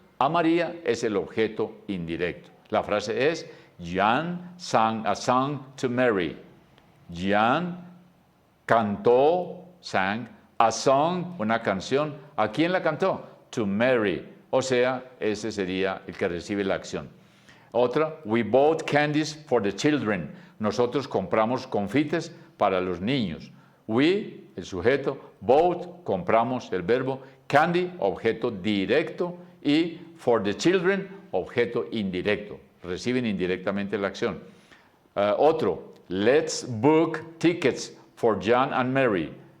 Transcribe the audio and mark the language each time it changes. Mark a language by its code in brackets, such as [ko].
[es] A María es el objeto indirecto. La frase es, [en] John sang a song to Mary. [es] John cantó, [en] sang, a song, [es] una canción. ¿A quién la cantó? [en] To Mary. [es] O sea, ese sería el que recibe la acción. Otra, [en] we bought candies for the children. [es] Nosotros compramos confites para los niños. [en] We, [es] el sujeto, [en] bought, [es] compramos, el verbo, candy, objeto directo, y [en] for the children, [es] objeto indirecto. Reciben indirectamente la acción. Otro, [en] let's book tickets for John and Mary.